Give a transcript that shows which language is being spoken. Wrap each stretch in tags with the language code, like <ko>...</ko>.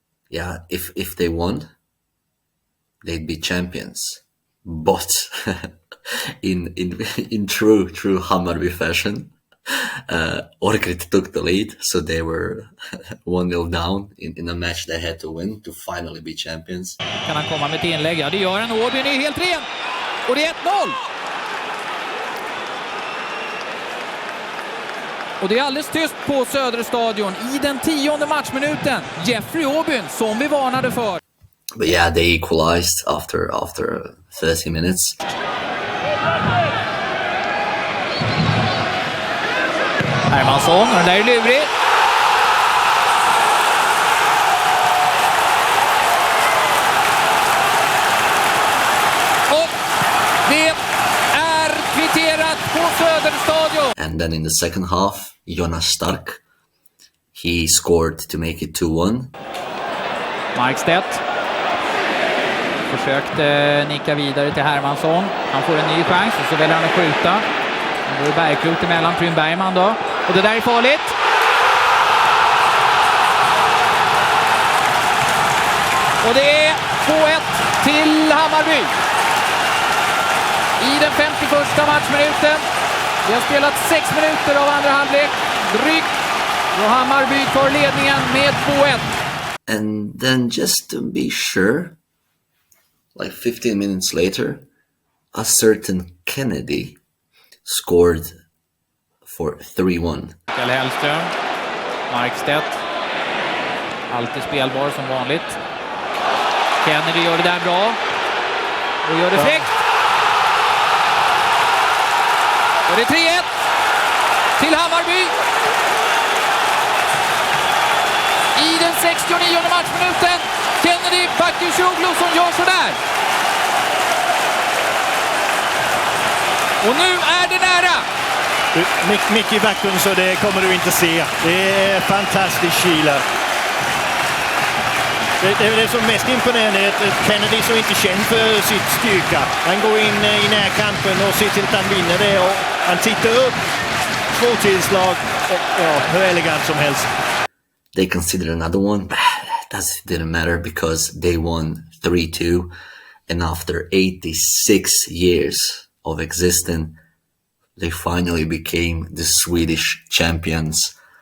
<en>Yeah, if they won, they'd be champions. But in true Hammarby fashion, Orgrit took the lead, so they were 1-0 down in a match they had to win to finally be champions.</en> <sv>Kan han komma med ett inlägg? Ja, det gör han. Åbyn är helt ren. Och det är 1-0. Och det är alldeles tyst på Söderstadion i den 10:e matchminuten. Jeffrey Åbyn, som vi varnade för.</sv> <en>But yeah, they equalized after 30 minutes.</en> <sv>Hermansson, och den där är lurig. Och det är kvitterat på Söderstadion.</sv> <en>And then in the second half, Jonas Stark, he scored to make it 2-1.</en> <sv>Markstedt försökte nicka vidare till Hermansson. Han får en ny chans och så väljer han att skjuta. Då är Bergkrot emellan, Trym Bergman då. Och det där är farligt. Och det är 2-1 till Hammarby. I den 51:a matchminuten. Vi har spelat 6 minuter av andra halvlek. Drygt. Och Hammarby tar ledningen med 2-1.</sv> <en>And then just to be sure, like 15 minutes later, a certain Kennedy scored for 3-1.</en> <sv>Mikael Hellström, Markstedt, alltid spelbar som vanligt. Kennedy gör det där bra och gör det fräckt. Och det är 3-1 till Hammarby. I den 69:e matchminuten, Kennedy Bakircioglu som gör sådär. Och nu är det nära. Mycket i bakgrunden så det kommer du inte se. Det är fantastiskt kyla. Det som mest imponerande är att Kennedy som inte känd för sitt styrka. Han går in i närkampen och ser till att han vinner det. Och han tittar upp, 2 tillslag och ja, hur elegant som helst.</sv> <en>They considered another one, but that didn't matter because they won 3-2. And after 86 years of existing, they finally became the Swedish champions.</en>